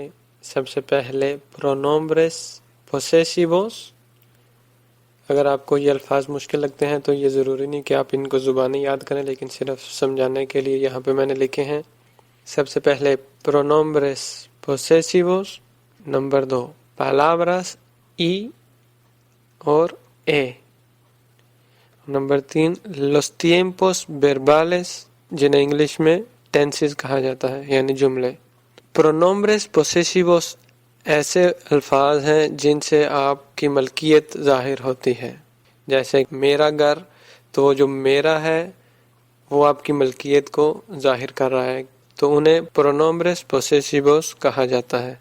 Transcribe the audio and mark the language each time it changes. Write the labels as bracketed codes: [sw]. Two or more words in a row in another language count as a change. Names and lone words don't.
[ur] سب سے پہلے [es] pronombres posesivos. [ur] اگر آپ کو یہ الفاظ مشکل لگتے ہیں تو یہ ضروری نہیں کہ آپ ان کو زبانی یاد کریں، لیکن صرف سمجھانے کے لیے یہاں پہ میں نے لکھے ہیں۔ سب سے پہلے [es] pronombres posesivos. [ur] نمبر 2 [es] palabras y [ur] اور اے۔ نمبر 3 [es] los tiempos verbales، [ur] جنہیں انگلش میں ٹینسز کہا جاتا ہے، یعنی جملے۔ [es] pronombres posesivos [ur] ایسے الفاظ ہیں جن سے آپ کی ملکیت ظاہر ہوتی ہے، جیسے میرا گھر، تو وہ جو میرا ہے وہ آپ کی ملکیت کو ظاہر کر رہا ہے، تو انہیں [es] pronombres posesivos [ur] کہا جاتا ہے۔